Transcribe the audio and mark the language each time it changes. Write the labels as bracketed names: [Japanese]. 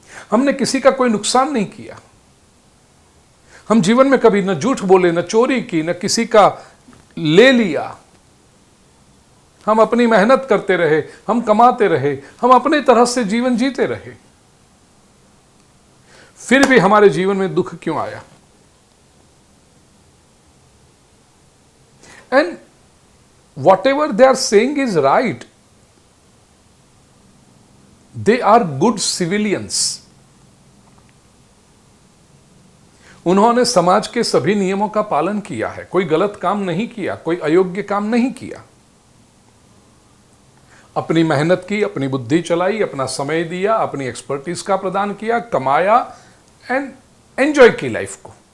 [Hindi] हमने किसी का कोई नुकसान नहीं किया, हम जीवन में कभी न झूठ बोले, न चोरी की, न किसी का ले लिया, हम अपनी मेहनत करते रहे, हम कमाते रहे, हम अपने तरह से जीवन जीते रहे, फिर भी हमारे जीवन में दुख क्यों आया? [English] And whatever they are saying is right. They are good civilians. [Hindi] उन्होंने समाज के सभी नियमों का पालन किया है, कोई गलत काम नहीं किया, कोई अयोग्य काम नहीं किया, अपनी मेहनत की, अपनी बुद्धि चलाई, अपना समय दिया, अपनी एक्सपर्टीज का प्रदान किया, कमाया एंड एंजॉय की लाइफ को।